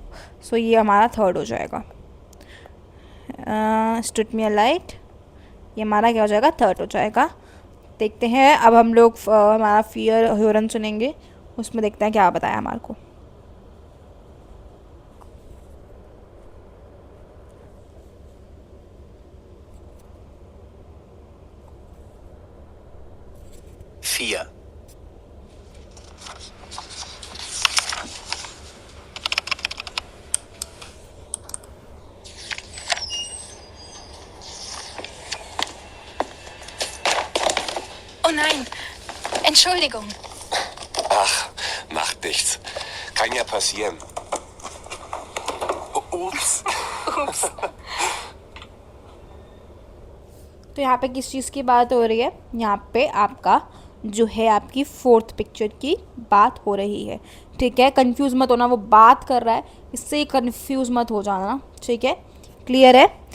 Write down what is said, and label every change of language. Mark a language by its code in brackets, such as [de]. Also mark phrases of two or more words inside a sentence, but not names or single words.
[hi] सो ये हमारा थर्ड हो जाएगा. स्टूट मी अ लाइट, ये हमारा क्या हो जाएगा, थर्ड हो जाएगा. देखते हैं अब हम लोग हमारा [de] vier hören [hi] सुनेंगे, उसमें देखते हैं क्या बताया हमारे को. [de] Vier. Oh nein, Entschuldigung. Ach, macht nichts. Kann ja passieren. Ups. [hi] तो यहाँ पे किस चीज़ की बात हो रही है, यहाँ पे आपका जो है आपकी [en] fourth picture [hi] की बात हो रही है. ठीक है, कंफ्यूज मत होना, वो बात कर रहा है, इससे कंफ्यूज मत हो जाना. ठीक है, क्लियर है?